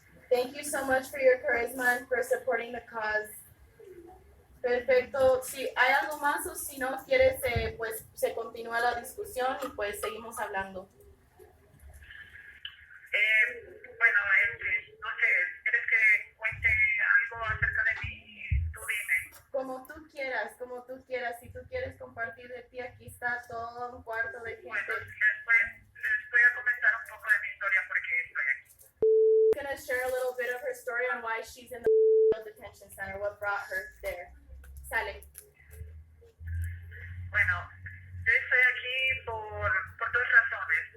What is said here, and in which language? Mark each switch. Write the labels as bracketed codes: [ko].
[en] Thank you so much for your charisma and for supporting the cause. [es] Perfecto. Si hay algo más o si no quieres, pues se continúa la discusión y pues seguimos hablando. Bueno, no sé, ¿quieres que cuente algo acerca de mí? Tú dime. Como tú quieras. Si tú quieres compartir de ti, aquí está todo un cuarto de gente. Bueno, les voy a comentar un poco de mi historia porque estoy aquí. [en] I'm going to share a little bit of her story on why she's in the detention center, what brought her there. [es] Sale. Bueno, yo estoy aquí por 2 razones.